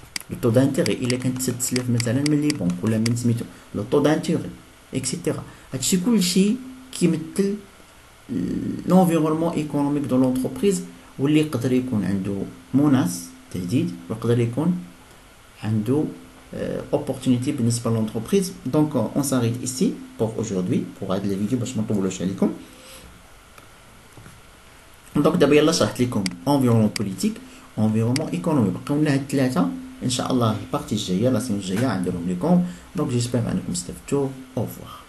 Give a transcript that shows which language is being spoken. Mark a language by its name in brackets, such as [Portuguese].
[Arabic] le taux d'intérêt الا كانت تستلف مثلا من لي بنك ولا من سميتو le taux d'intérêt اكسيتيرا. هادشي كلشي كيمثل [French] l'environnement économique de l'entreprise، [Arabic] واللي يقدر يكون عنده مناس تهديد، ويقدر يكون عنده [French] opportunité [Arabic] بالنسبة [French] l'entreprise. Donc on s'arrête ici pour aujourd'hui pour [Arabic] هذا الفيديو باش ما نطولوش عليكم. دونك دابا يلا شرحت لكم [French] environnement politique environnement économique، [Arabic] بقاو لنا هاد الثلاثه ان شاء الله البارتي الجايه لا سيمون الجايه غنديرهم لكم. دونك جيسبر انكم استفدتوا. اوفوار.